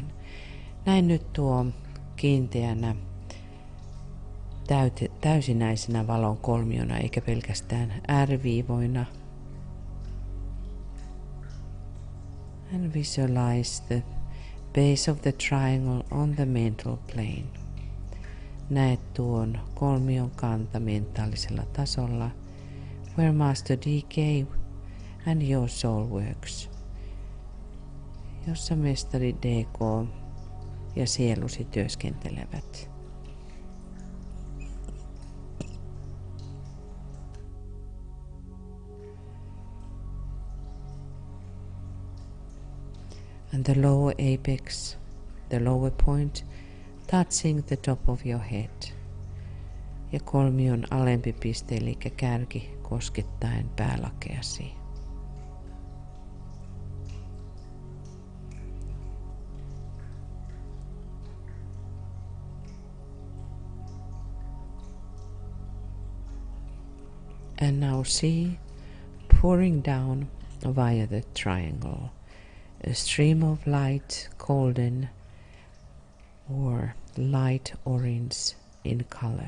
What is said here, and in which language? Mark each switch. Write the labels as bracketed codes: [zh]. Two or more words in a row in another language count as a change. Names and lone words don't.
[fi] Näin nyt tuo kiinteänä, täysinäisenä valon kolmiona eikä pelkästään ääriviivoina. [en] And visualize the base of the triangle on the mental plane. [fi] Näet tuon kolmion kanta mentaalisella tasolla, [en] where Master DK and your soul works, [fi] jossa mestari DK ja sielusi työskentelevät. [en] And the lower apex, the lower point, touching the top of your head. [fi] ja kolmion alempi piste eli kärki koskettaen päälakeasi. [en] And now see, pouring down via the triangle, a stream of light, golden or light orange in color.